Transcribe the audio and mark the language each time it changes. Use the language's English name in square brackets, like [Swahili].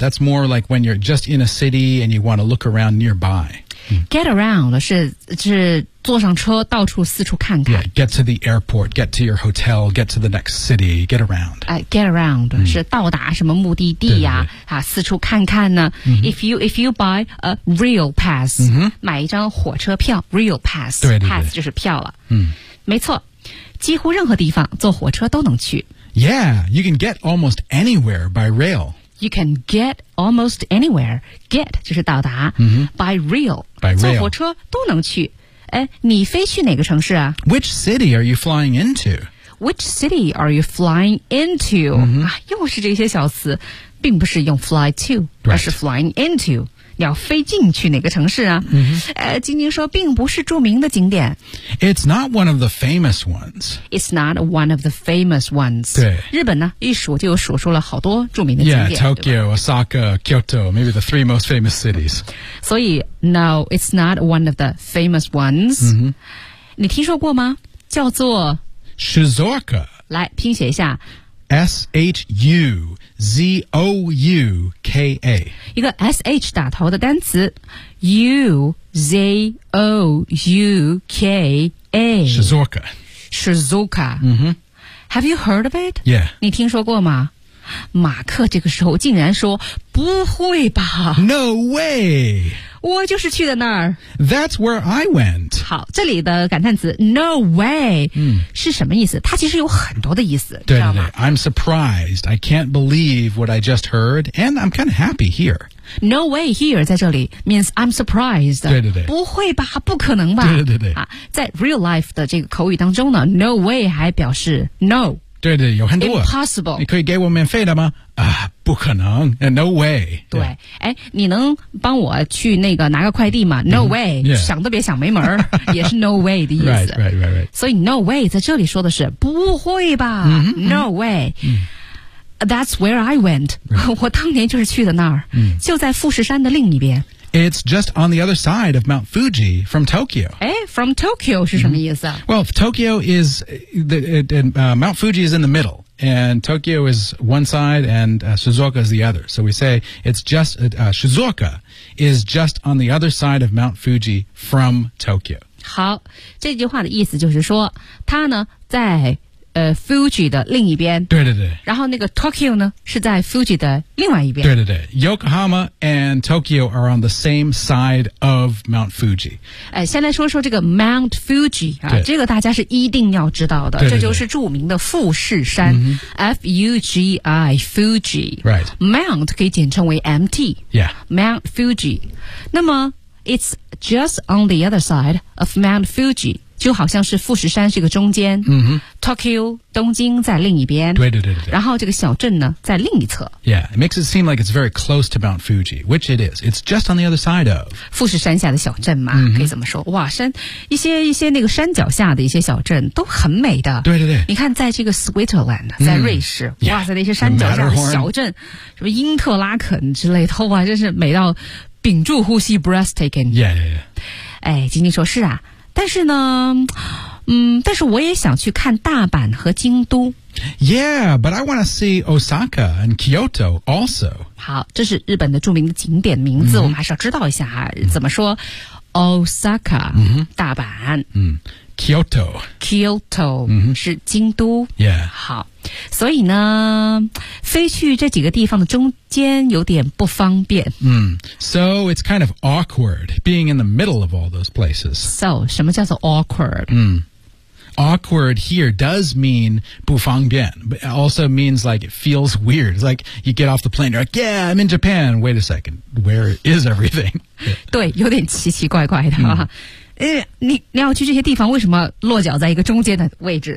[English] That's more like when you're just in a city and you want to look around nearby. Get around [Chinese] 是坐上车到处四处看看。 [English] Yeah, get to the airport, get to your hotel, get to the next city, get around. Get around、mm. [Chinese] 是到达什么目的地呀、啊？对对对啊，四处看看呢。 Mm-hmm. [English] If you buy a rail pass,、 mm-hmm. [Chinese] 买一张火车票 ， [English] rail pass, [Chinese] 对对对 pass 就是票了。嗯，没错，几乎任何地方坐火车都能去。 [English] Yeah, you can get almost anywhere by rail. You can get almost anywhere. Get [Chinese] 就是到达、 mm-hmm. [English] by rail. By rail. [Chinese] 坐火车都能去。哎，你飞去哪个城市啊 [English] ？Which city are you flying into? Which city are you flying into?、 Mm-hmm. [Chinese] 啊，又是这些小词，并不是用 [English] fly to，、 right. [Chinese] 而是 [English] flying into。 [Chinese] 你要飞进去哪个城市啊、 mm-hmm. 晶晶说并不是著名的景点 [English] It's not one of the famous ones It's not one of the famous ones [Chinese] 对日本呢一数就数出了好多著名的景点 [English] Yeah, Tokyo, Osaka, Kyoto Maybe the three most famous cities [Chinese] 所以 [English] No, it's not one of the famous ones、 mm-hmm. [Chinese] 你听说过吗叫做 [Japanese] Shizuoka [Chinese] 来拼写一下 [English] SHUZOUKA [Chinese] 一个 SH 打头的单词 UZOUKA [Japanese] Shizuoka Shizuoka、 mm-hmm. [English] Have you heard of it? Yeah [Chinese] 你听说过吗马克这个时候竟然说不会吧 [English] No way [Chinese] 我就是去的那儿 [English] That's where I went [Chinese] 好这里的感叹词 [English] No way、嗯、 [Chinese] 是什么意思它其实有很多的意思对对对 [English] I'm surprised I can't believe what I just heard And I'm kind of happy here No way here [Chinese] 在这里 [English] means I'm surprised [Chinese] 对对对不会吧不可能吧对对对、啊、在 [English] real life [Chinese] 的这个口语当中呢 [English] No way [Chinese] 还表示 [English] no [Chinese] 对对有很多 [English] Impossible [Chinese] 你可以给我免费的吗、啊、不可能 [English] No way [Chinese] 对、 [English] yeah. [Chinese] 你能帮我去那个拿个快递吗 [English] No way、 mm-hmm. yeah. [Chinese] 想都别想没门也是 [English] No way [Chinese] 的意思 [English] right, right, right, right. [Chinese] 所以 [English] No way [Chinese] 在这里说的是不会吧、 mm-hmm, [English] No way、 mm-hmm. That's where I went、 right. [Chinese] 我当年就是去的那儿、 mm. 就在富士山的另一边 [English] It's just on the other side of Mount Fuji from Tokyo From Tokyo [Chinese] 是什么意思、 [English] mm-hmm. Well, Tokyo is Mount Fuji is in the middle and Tokyo is one side and Shizuoka is the other. So we say it's just, Shizuoka is just on the other side of Mount Fuji from Tokyo. [Chinese] 好，这句话的意思就是说它呢在Fuji 的另一边。对对对。然后那个 Tokyo 呢是在 Fuji 的另外一边。对对对。 [English] Yokohama and Tokyo are on the same side of Mount Fuji. [Chinese] 哎，先来说说这个 Mount Fuji, 啊，这个大家是一定要知道的。对对对，这就是著名的富士山。嗯、 [English] F-U-G-I, Fuji. Right. [Chinese] Mount 可以简称为 MT. [English] Yeah. Mount Fuji. [Chinese] 那么 [English] it's just on the other side of Mount Fuji. [Chinese] 就好像是富士山这个中间、Tokyo 东京在另一边，对对对对，然后这个小镇呢在另一侧。 [English] Yeah, it makes it seem like it's very close to Mount Fuji, which it is. It's just on the other side of [Chinese] 富士山下的小镇嘛、可以怎么说，哇，山一些那个山脚下的一些小镇都很美的。对对对，你看在这个 Switzerland 在瑞士、哇塞，那些山脚下的小镇，什么英特拉肯之类的，哇，真是美到屏住呼吸 [English] breathtaking. Yeah, yeah, yeah. [Chinese] 哎，晶晶说是啊，但是呢，但是我也想去看大阪和京都。 [English] Yeah, but I want to see Osaka and Kyoto also. [Chinese] 好，这是日本的著名的景点名字，我们还是要知道一下哈、怎么说 Osaka、大阪、 [Japanese] Kyoto、 [Chinese] 是京都。 [English] Yeah. [Chinese] 好，所以呢，飞去这几个地方的中间有点不方便。 [English] So it's kind of awkward being in the middle of all those places. [Chinese] So, 什么叫做 [English] awkward? Awkward here does mean [Chinese] 不方便, [English] but it also means like it feels weird. It's like you get off the plane, you're like, yeah, I'm in Japan. Wait a second, where is everything? [Chinese] 对，有点奇奇怪怪的。你要去这些地方为什么落脚在一个中间的位置？